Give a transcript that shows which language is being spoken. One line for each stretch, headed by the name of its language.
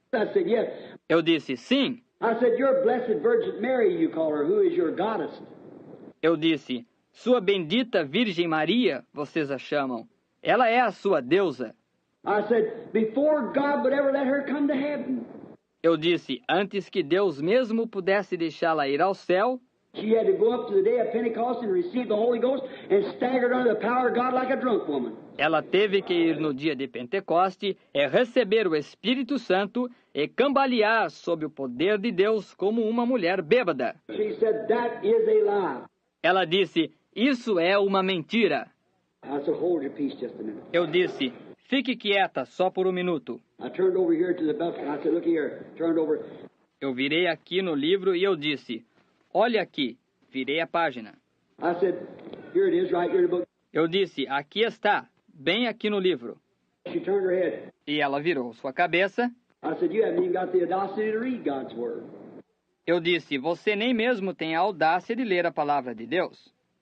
English: I said, yes.
Portuguese: Eu disse: sim.
English: I said, your blessed Virgin Mary, you call her, who is your goddess.
Portuguese: Eu disse: sua bendita Virgem Maria, vocês a chamam. Ela é a sua deusa.
English: I said, before God would ever let her come to heaven.
Portuguese: Eu disse: antes que Deus mesmo pudesse deixá-la ir ao céu,
English: she had to go up to the day of Pentecost and receive the Holy Ghost and staggered under the power of God like a drunk woman.
Portuguese: ela teve que ir no dia de Pentecoste e receber o Espírito Santo e cambalear sob o poder de Deus como uma mulher bêbada.
English: She said, that is a lie.
Portuguese: Ela disse: isso é uma mentira.
English: I said, hold your peace just a minute.
Portuguese: Eu disse: fique quieta só por um minuto.
English: I turned over here to the book and I said, look here. Turned over.
Portuguese: Eu virei aqui no livro e eu disse: olha aqui. Virei a página.
English: I said, here it is, right here in the book.
Portuguese: Eu disse: aqui está, bem aqui no livro.
English: She turned her head.
Portuguese: E ela virou sua cabeça.
English: I said, you haven't even got the audacity to read God's word.
Portuguese: Eu disse: você nem mesmo tem a audácia de ler a palavra de Deus.